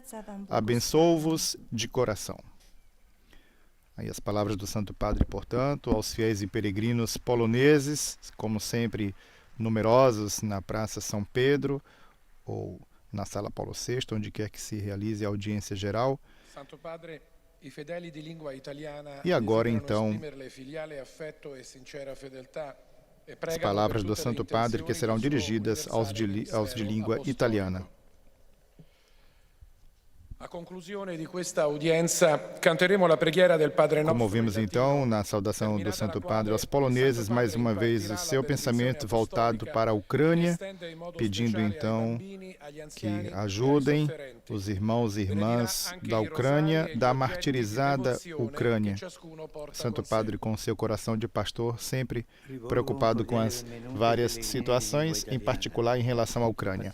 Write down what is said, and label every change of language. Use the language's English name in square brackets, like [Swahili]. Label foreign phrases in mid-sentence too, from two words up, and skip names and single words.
[Portuguese] Abençoo-vos de coração. Aí as palavras do Santo Padre, portanto, aos fiéis e peregrinos poloneses, como sempre numerosos na Praça São Pedro ou na Sala Paulo VI, onde quer que se realize a audiência geral. [Italian] Santo Padre, i fedeli di lingua italiana [Portuguese] E agora, [Italian] desiderano [Portuguese] então, [Italian] esprimerle filiale affetto e sincera fedeltà [Portuguese] As palavras do Santo Padre que serão dirigidas aos de língua italiana. [Italian] A conclusione di questa udienza canteremo la preghiera del Padre Nostro. [Portuguese] Como ouvimos então na saudação do Santo Padre aos poloneses, mais uma vez o seu pensamento voltado para a Ucrânia, pedindo então que ajudem os irmãos e irmãs da Ucrânia, da martirizada Ucrânia. Santo Padre, com seu coração de pastor, sempre preocupado com as várias situações, em particular em relação à Ucrânia.